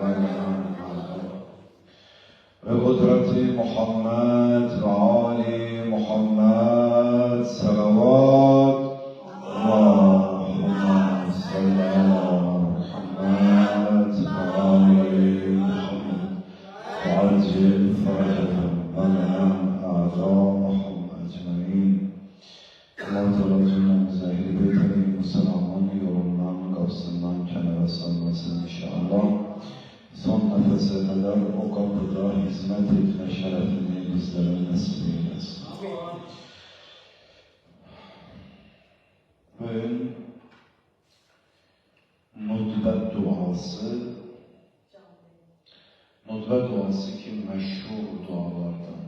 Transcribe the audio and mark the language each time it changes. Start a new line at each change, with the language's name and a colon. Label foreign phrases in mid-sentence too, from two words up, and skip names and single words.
Arabic: بقدرة محمد وآل محمد صلوات اللهم صل على محمد وآل محمد وعجل فرجهم أعداءهم أجمعين.
Turkish: Allah Teala cümlemize ehl-i beyt Müslümanın yolundan, kapısından kenara salmasın inşallah. Son nefese kadar o kapıda hizmet etme şerefini bizlere nasip eylesin. Bugün nutbet duası ki meşhur dualardan.